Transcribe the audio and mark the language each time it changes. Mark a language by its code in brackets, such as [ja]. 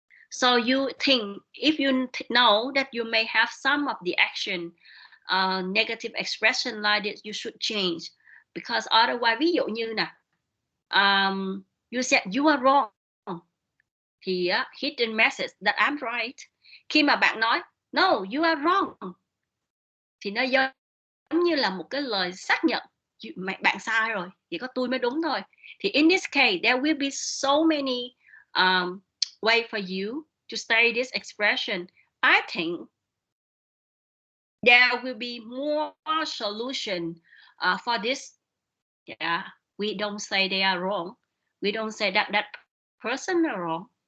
[en] So you think, if you know that you may have some of the action, negative expression like this, you should change, because otherwise, [vi] ví dụ như nè, [en] you said you are wrong, thì hidden message that I'm right. [vi] Khi mà bạn nói [en] no, you are wrong, [vi] thì nó giống như là một cái lời xác nhận bạn sai rồi, chỉ có tôi mới đúng thôi. [en] Thì in this case, there will be so many way for you to say this expression. I think there will be more solution for this. Yeah, we don't say they are wrong. We don't say that that person are wrong.